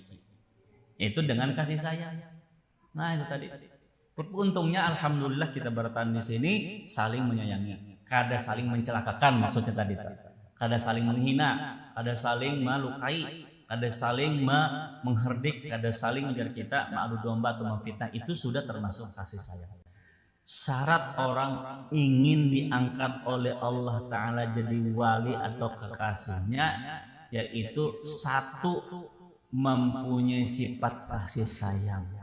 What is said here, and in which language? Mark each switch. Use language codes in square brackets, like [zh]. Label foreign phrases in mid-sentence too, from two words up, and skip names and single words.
[id] Itu dengan kasih sayang. Nah itu tadi. Untungnya alhamdulillah kita bertahan di sini saling menyayangi. [bjn] Kada saling mencelakakan maksudnya tadi. Kada saling menghina, kada saling melukai, kada saling mengherdik, kada saling menjadi kita mengadu domba atau memfitnah. [id] Itu sudah termasuk kasih sayang. Syarat orang ingin diangkat oleh Allah Ta'ala jadi wali atau kekasihnya, yaitu satu, mempunyai sifat kasih sayang.